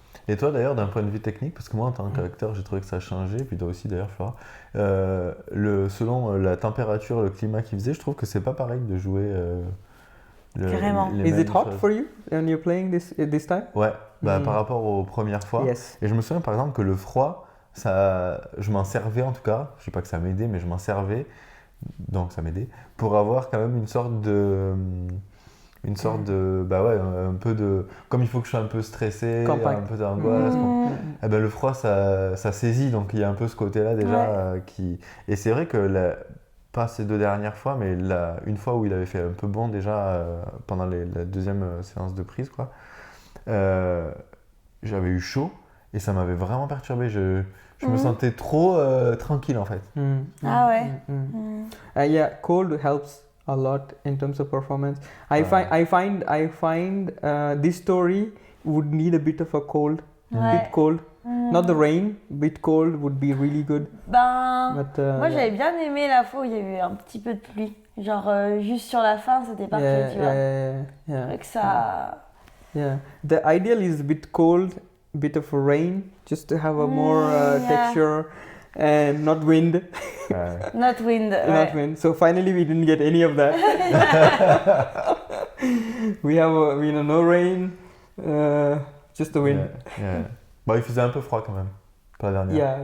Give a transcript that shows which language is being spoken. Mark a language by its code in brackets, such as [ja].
[fr] Et toi d'ailleurs d'un point de vue technique, parce que moi en tant qu'acteur j'ai trouvé que ça a changé, puis toi aussi d'ailleurs Flora, selon la température, le climat qu'il faisait, je trouve que c'est pas pareil de jouer carrément. [en] Is it hot for you when you're playing this time? [fr] Ouais, par rapport aux premières fois. [en] Yes. [fr] Et je me souviens par exemple que le froid, je m'en servais en tout cas, je sais pas que ça m'aidait, mais je m'en servais, donc ça m'aidait, pour avoir quand même une sorte de, un peu de, comme il faut que je sois un peu stressé, Compact. un peu d'angoisse, le froid ça saisit, donc il y a un peu ce côté-là déjà qui, et c'est vrai que pas ces 2 dernières fois, mais une fois où il avait fait un peu bon déjà pendant la deuxième séance de prise, quoi, j'avais eu chaud et ça m'avait vraiment perturbé. Je me sentais trop tranquille en fait. Ah ouais. [en] Yeah, cold helps a lot in terms of performance. I find this story would need a bit of a cold, bit cold. Not the rain, bit cold would be really good. [fr] Moi j'avais bien aimé la fois où il y a eu un petit peu de pluie. Genre juste sur la fin c'était parfait, tu vois. Avec ça. [en] Yeah. The ideal is a bit cold, bit of rain, just to have a more texture and not wind. Not wind. Not wind. So finally we didn't get any of that. We have no rain, just the wind. Yeah. [fr] Bon, il faisait un peu froid quand même, pas la dernière.